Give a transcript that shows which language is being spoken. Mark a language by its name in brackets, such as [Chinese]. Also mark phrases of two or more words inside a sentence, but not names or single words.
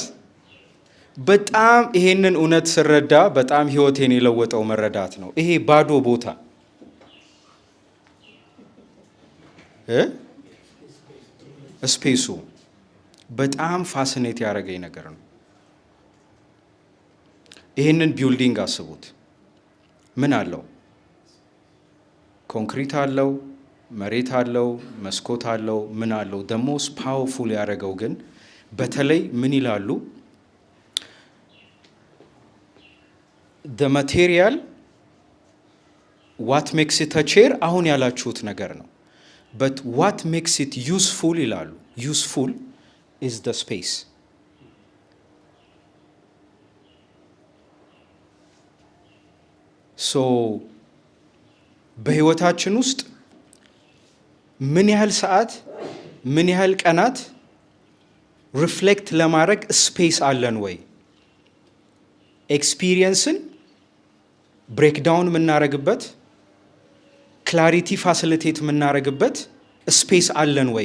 [Amharic] በጣም ይሄንን እውነት ስረዳ በጣም ህይወቴን የለወጠው መረዳት ነው። ይሄ ባዶ ቦታ ስፔሱ በጣም ፋሲኔት ያደረገኝ ነገር ነው። ይህንን ቢልዲንግ አስቡት። ምን አለው? ኮንክሪት አለው፣ መሬት አለው፣ መስኮት አለው፣ ምን አለው? [English] the most powerful [Amharic] ያደረገው ግን በተለይ ምን ይላሉ? [English] the material what makes it a chair [Amharic] አሁን ያላችሁት ነገር ነው። [English] but what makes it useful ይላሉ። useful is the space. [Amharic] so በህይወታችን ውስጥ ምን ያህል ሰዓት ምን ያህል ቀናት ሪፍሌክት ለማድረግ ስፔስ አለን ወይ? [English] experience breakdown [Amharic] የምናደርግበት [English] clarity facilitate [Amharic] የምናደርግበት ስፔስ አለን ወይ?